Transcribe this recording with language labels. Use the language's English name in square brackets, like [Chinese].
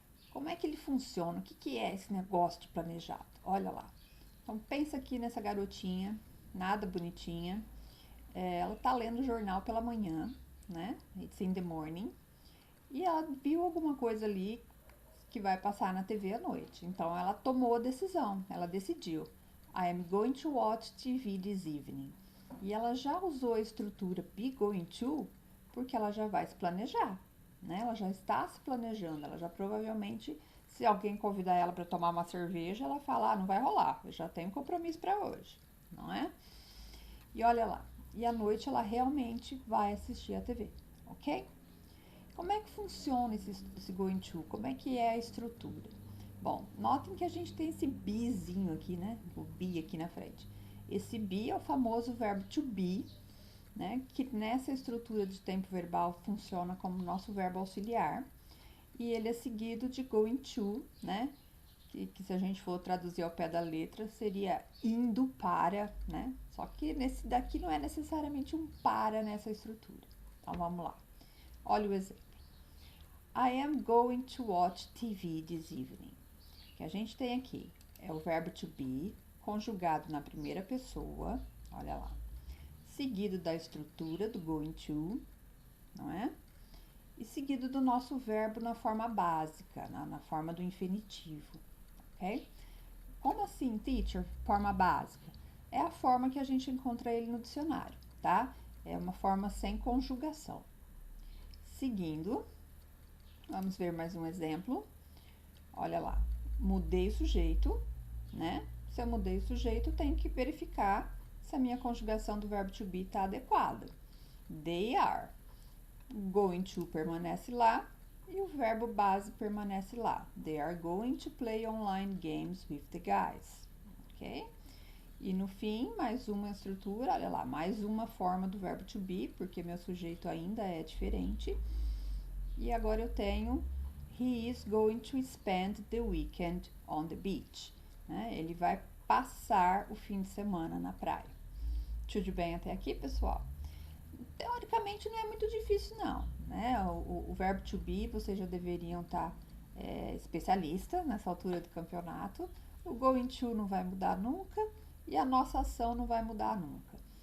[Portuguese] Como é que ele funciona? O que é esse negócio de planejado? Olha lá. Então, pensa aqui nessa garotinha, nada bonitinha. Ela tá lendo o jornal pela manhã, né? [English] It's in the morning. [Portuguese] E ela viu alguma coisa ali que vai passar na TV à noite. Então, ela tomou a decisão. Ela decidiu. [English] I am going to watch TV this evening. [Portuguese] E ela já usou a estrutura be going to porque ela já vai se planejar. Né? Ela já está se planejando, ela já provavelmente, se alguém convidar ela para tomar uma cerveja, ela fala, não vai rolar, eu já tenho compromisso para hoje, não é? E olha lá, e à noite ela realmente vai assistir a TV, ok? Como é que funciona esse going to? Como é que é a estrutura? Bom, notem que a gente tem esse bezinho aqui, né? O be aqui na frente. Esse be é o famoso verbo to be, né, que nessa estrutura de tempo verbal funciona como nosso verbo auxiliar, e ele é seguido de going to, né, que se a gente for traduzir ao pé da letra, seria indo para, né, só que nesse daqui não é necessariamente um para nessa estrutura. Então, vamos lá. Olha o exemplo. [English] I am going to watch TV this evening. [Portuguese] O que a gente tem aqui é o verbo to be, conjugado na primeira pessoa, olha lá, seguido da estrutura do going to, não é? E seguido do nosso verbo na forma básica, na forma do infinitivo, ok? Como assim, teacher? Forma básica? É a forma que a gente encontra ele no dicionário, tá? É uma forma sem conjugação. Seguindo, vamos ver mais um exemplo. Olha lá, mudei o sujeito, né? Se eu mudei o sujeito, tenho que verificar se a minha conjugação do verbo to be está adequada. [English] They are. [Portuguese] Going to permanece lá e o verbo base permanece lá. [English] They are going to play online games with the guys. [Portuguese] Ok? E no fim, mais uma estrutura, olha lá, mais uma forma do verbo to be, porque meu sujeito ainda é diferente. E agora eu tenho [English] he is going to spend the weekend on the beach. [Portuguese] Né? Ele vai passar o fim de semana na praia. Tudo bem até aqui, pessoal? Teoricamente não é muito difícil não, né? O verbo to be vocês já deveriam estar especialista nessa altura do campeonato. O going to não vai mudar nunca e a nossa ação não vai mudar nunca.